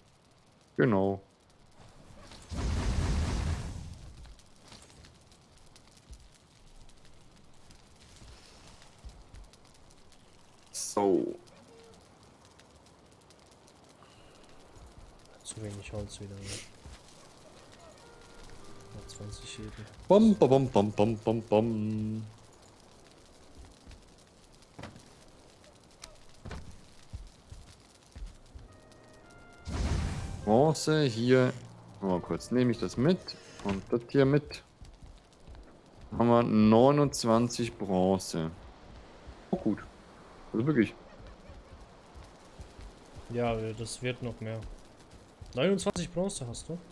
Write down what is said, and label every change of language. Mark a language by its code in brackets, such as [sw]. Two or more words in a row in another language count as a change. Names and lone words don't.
[de] Genau. So. Zu wenig Holz wieder. Ne? 20 Schäden. Bom, bom, bom, bom, bom, bom. Bronze hier. Mal kurz, nehme ich das mit und das hier mit. Haben wir 29 Bronze. Oh gut. Also wirklich. Ja, das wird noch mehr. 29 Bronze hast du?